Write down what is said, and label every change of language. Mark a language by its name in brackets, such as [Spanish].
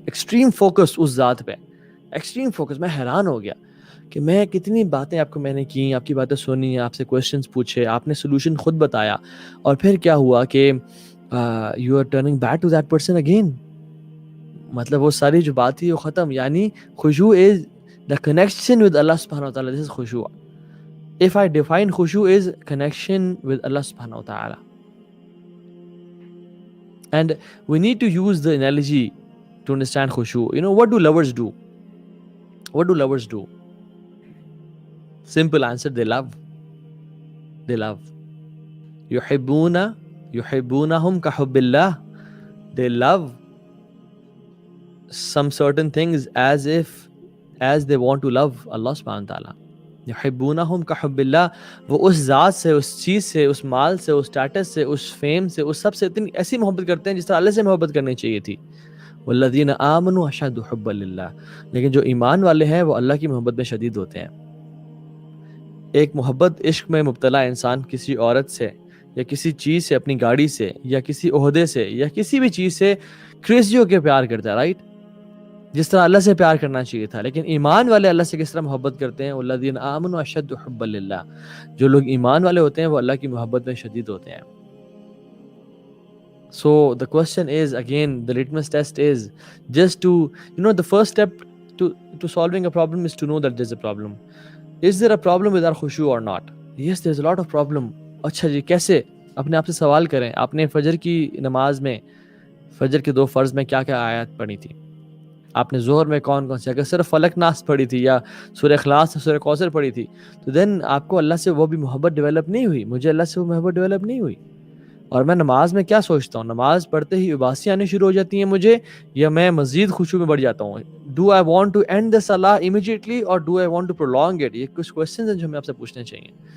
[English] Extreme focus [Urdu] اس ذات پہ, extreme focus. میں حیران ہو گیا کہ میں کتنی باتیں آپ کو میں نے کی, آپ کی باتیں سنی, آپ سے کویشچنس پوچھے, آپ نے سولوشن خود بتایا, اور پھر کیا ہوا کہ [English] You are turning back to that person again. [Urdu] مطلب وہ ساری جو بات تھی وہ ختم. [English] یعنی خشوع is the connection with Allah subhanahu wa ta'ala. This is khushu'. If I define khushu' is connection with Allah subhanahu wa ta'ala. And we need to use the analogy to understand khushu'. You know, what do lovers do? What do lovers do? Simple answer, they love. They love. [Arabic] يحبونهم كحب الله. [English] They love some certain things as they want to love Allah subhanahu wa ta'ala. [Arabic] يحبونهم كحب الله. [Urdu] وہ اس ذات سے, اس چیز سے, اس مال سے, اس status سے, اس fame سے, اس سب سے اتنی ایسی محبت کرتے ہیں جس طرح اللہ سے محبت کرنی چاہیے تھی. [Arabic] والذین آمنوا اشد حبا للہ. [Urdu] لیکن جو ایمان والے ہیں وہ اللہ کی محبت میں شدید ہوتے ہیں. ایک محبت عشق میں مبتلا انسان کسی عورت سے یا کسی چیز سے, اپنی گاڑی سے یا کسی عہدے سے یا کسی بھی چیز سے کریزی ہو کے پیار کرتا ہے, رائٹ, جس طرح اللہ سے پیار کرنا چاہیے تھا. لیکن ایمان والے اللہ سے کس طرح محبت کرتے ہیں؟ [Arabic] والذین آمنوا اشد حبا للہ. [Urdu] جو لوگ ایمان والے ہوتے ہیں وہ اللہ کی محبت میں شدید ہوتے ہیں. [English] So the question is, again, the litmus test is just to, the first step to solving a problem is to know that there's a problem. Is there a problem with our khushu or not? Yes, there's a lot of problem. [Urdu] اچھا جی, کیسے؟ اپنے آپ سے سوال کریں. آپ نے فجر کی نماز میں, فجر کے 2 فرض میں کیا کیا آیات پڑھی تھی؟ آپ نے ظہر میں کون کون سی؟ اگر صرف فلق ناس پڑھی تھی یا سورہ اخلاص سورہ کوثر پڑھی تھی تو دین آپ کو اللہ سے وہ بھی محبت ڈیولپ نہیں ہوئی. مجھے اللہ سے وہ محبت ڈیولپ نہیں ہوئی. اور میں نماز میں کیا سوچتا ہوں؟ نماز پڑھتے ہی اباسی آنے شروع ہو جاتی ہیں مجھے, یا میں مزید خشوع میں بڑھ جاتا ہوں؟ [English] Do I want to end the صلاح immediately اور do I want to prolong it? [Urdu] یہ کچھ کوسچنز ہیں جو ہمیں آپ سے پوچھنے چاہیے.